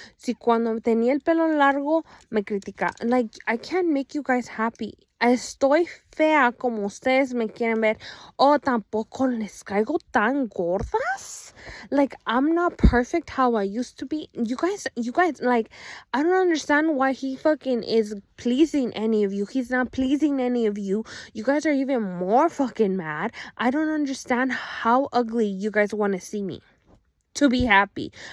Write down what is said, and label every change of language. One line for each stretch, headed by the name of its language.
Spanish: Si cuando tenía el pelo largo me criticaban.
English: Like, I can't make you guys happy.
Spanish: Estoy fea como ustedes me quieren ver. Oh, tampoco les caigo tan gordas.
English: Like, I'm not perfect how I used to be. You guys, like, I don't understand why he fucking is pleasing any of you. He's not pleasing any of you. You guys are even more fucking mad. I don't understand how ugly you guys want to see me to be happy.